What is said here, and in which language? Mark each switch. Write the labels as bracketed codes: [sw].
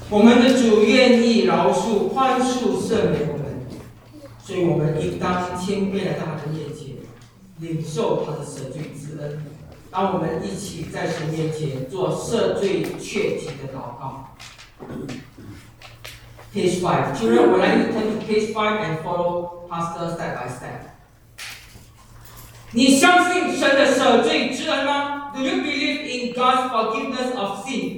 [zh] 我们的主愿意饶恕、宽恕、赦免我们，所以我们应当谦卑来到他的面前，领受他的赦罪之恩。让我们一起在神面前做赦罪确体的祷告。 [en] Page 5. Children, would like you turn to page 5 and follow Pastor step by step. [zh] 你相信神的赦罪之恩吗？ [en] Do you believe in God's forgiveness of sin?